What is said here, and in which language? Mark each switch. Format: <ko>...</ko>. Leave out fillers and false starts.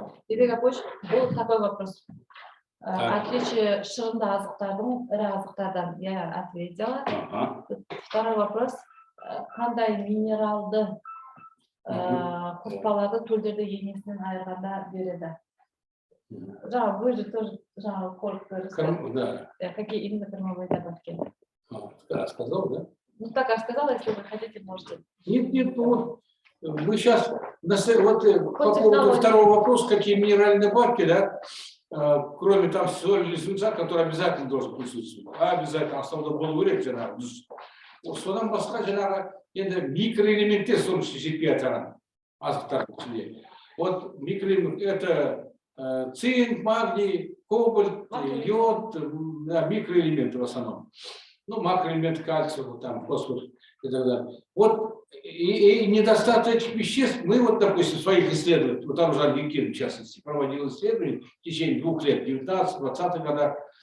<ru>Едегапуш,</ru> <kk>бұл</kk> <ru>такой вопрос. Отличие</ru> <kk>шырынды азықтардың ірі азықтардан</kk> <ru>я ответила. Второй вопрос.</ru> <kk>Қандай минералды қоспаларды төлдерді енесінен айырғанда береді?</kk> <ru>Жаңа, вы же тоже коротко рассказали. Какие именно кормовые добавки? Сказал, да? Ну, так я сказала, если вы хотите, можете. Нет, вот мы сейчас, вот по поводу второго вопроса, какие минеральные добавки, да? Кроме там соли или свинца, который обязательно должен присутствовать. Обязательно основной был вырез,</ru> <kk>содан басқа жаңағы енді микроэлементтер соның ішінде жетпей жатқан азықтардың ішінде.</kk> <ru>Вот микроэлемент это цинк, магний, кобальт, йод, микроэлементы в основном. Ну, макроэлементы кальция, вот там, фосфор и так далее. Вот и недостаток этих веществ мы вот, допустим, в своих исследованиях, вот там уже Ангелькин, в частности, проводил исследования в течение 2 лет, 19-20 годах.</ru>